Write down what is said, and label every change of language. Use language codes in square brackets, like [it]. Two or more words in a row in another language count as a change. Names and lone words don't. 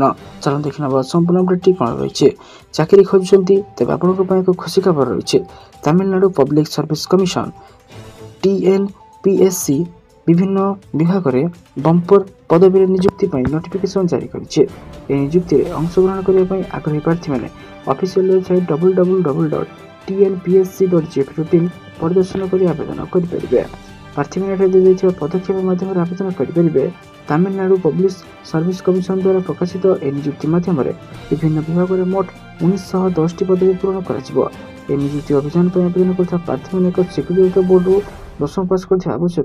[or] ଚାଲନ୍ତୁ ଦେଖିନେବା ସମ୍ପୂର୍ଣ୍ଣ ଅପଡେଟ୍ଟି କ'ଣ ରହିଛି। ଚାକିରି ଖୋଜୁଛନ୍ତି, ତେବେ ଆପଣଙ୍କ ପାଇଁ ଏକ ଖୁସି ଖବର ରହିଛି। ତାମିଲନାଡୁ ପବ୍ଲିକ୍ ସର୍ଭିସ କମିଶନ TNPSC ବିଭିନ୍ନ ବିଭାଗରେ ବମ୍ପର ପଦବୀରେ ନିଯୁକ୍ତି ପାଇଁ ନୋଟିଫିକେସନ ଜାରି କରିଛି। ଏହି ନିଯୁକ୍ତିରେ ଅଂଶଗ୍ରହଣ କରିବା ପାଇଁ ଆଗ୍ରହୀ ପ୍ରାର୍ଥୀମାନେ [en] official website [or] www.tnpsc.gov.in ପରିଦର୍ଶନ କରି ଆବେଦନ କରିପାରିବେ। ପ୍ରାର୍ଥୀମାନେ ଏଠାରେ ଦିଆଯାଇଥିବା ପଦକ୍ଷେପ ମାଧ୍ୟମରେ ଆବେଦନ କରିପାରିବେ। ତାମିଲନାଡୁ ପବ୍ଲିକ୍ ସର୍ଭିସ କମିଶନ ଦ୍ୱାରା ପ୍ରକାଶିତ ଏହି ନିଯୁକ୍ତି ମାଧ୍ୟମରେ ବିଭିନ୍ନ ବିଭାଗରେ ମୋଟ 1910ଟି ପଦବୀ ପୂରଣ କରାଯିବ। ଏହି ନିଯୁକ୍ତି ଅଭିଯାନ ପାଇଁ ଆବେଦନ କରୁଥିବା ପ୍ରାର୍ଥୀମାନେ ଏକ ସ୍ୱୀକୃତିପ୍ରାପ୍ତ ବୋର୍ଡରୁ 10ମ ପାସ୍ କରିଥିବା ଆବଶ୍ୟକ।